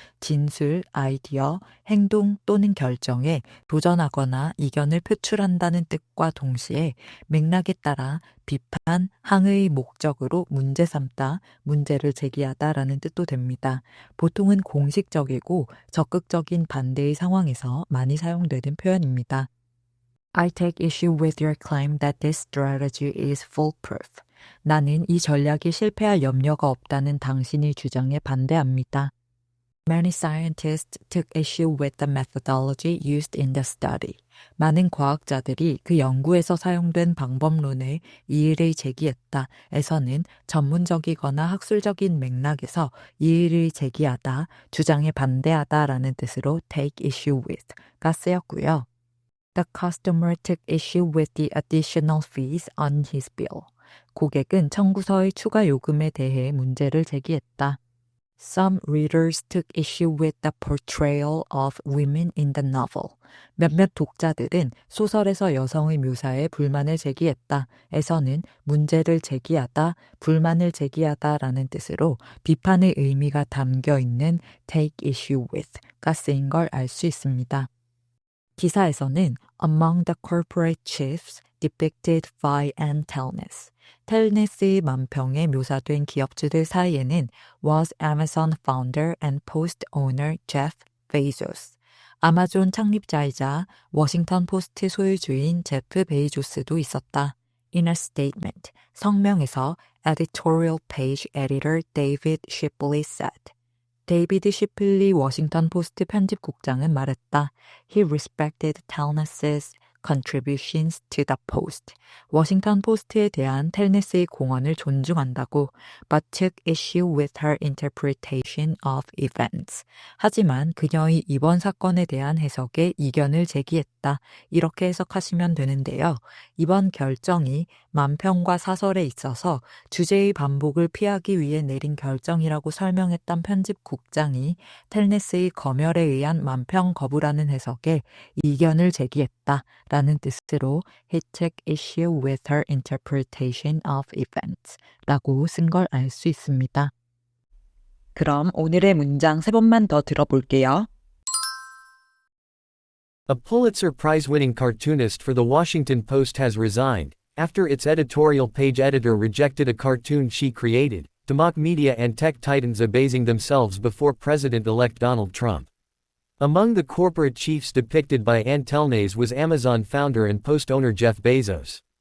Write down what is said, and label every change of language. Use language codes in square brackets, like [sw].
[ko] 진술, 아이디어, 행동 또는 결정에 도전하거나 이견을 표출한다는 뜻과 동시에 맥락에 따라 비판, 항의의 목적으로 문제 삼다, 문제를 제기하다라는 뜻도 됩니다. 보통은 공식적이고 적극적인 반대의 상황에서 많이 사용되는 표현입니다. [en] I take issue with your claim that this strategy is foolproof. [ko] 나는 이 전략이 실패할 염려가 없다는 당신의 주장에 반대합니다. [en] Many scientists took issue with the methodology used in the study. [ko] 많은 과학자들이 그 연구에서 사용된 방법론에 이의를 제기했다. 에서는 전문적이거나 학술적인 맥락에서 이의를 제기하다, 주장에 반대하다라는 뜻으로 take issue with가 쓰였고요. [en] The customer took issue with the additional fees on his bill. [ko] 고객은 청구서의 추가 요금에 대해 문제를 제기했다. [en] Some readers took issue with the portrayal of women in the novel. [ko] 몇몇 독자들은 소설에서 여성의 묘사에 불만을 제기했다. 에서는 문제를 제기하다, 불만을 제기하다라는 뜻으로 비판의 의미가 담겨 있는 take issue with가 쓰인 걸 알 수 있습니다. 기사에서는 [en] among the corporate chiefs depicted by Ann Telnes. [ko] 텔네스의 만평에 묘사된 기업주들 사이에는 [en] was Amazon founder and post owner Jeff Bezos. [ko] 아마존 창립자이자 워싱턴 포스트 소유주인 제프 베이조스도 있었다. [en] In a statement, [ko] 성명에서 [en] editorial page editor David Shipley said. [ko] 데이비드 쉬플리 워싱턴 포스트 편집국장은 말했다. [en] He respected Telnes's contributions to the Post. [ko] 워싱턴 포스트에 대한 텔네스의 공헌을 존중한다고 [en] but took issue with her interpretation of events. [ko] 하지만 그녀의 이번 사건에 대한 해석에 이견을 제기했다. 이렇게 해석하시면 되는데요. 이번 결정이 만평과 사설에 있어서 주제의 반복을 피하기 위해 내린 결정이라고 설명했던 편집국장이 텔네스의 검열에 의한 만평 거부라는 해석에 이견을 제기했다라는 뜻으로 [en] he took issue with her interpretation of events [ko] 라고 쓴 걸 알 수 있습니다. 그럼 오늘의 문장 3번만 더 들어볼게요. [en] A Pulitzer Prize-winning cartoonist for the Washington Post has resigned, after its editorial page editor rejected a cartoon she created, to mock media and tech titans abasing themselves before President-elect Donald Trump. Among the corporate chiefs depicted by Ann Telnaes was Amazon founder and Post owner Jeff Bezos.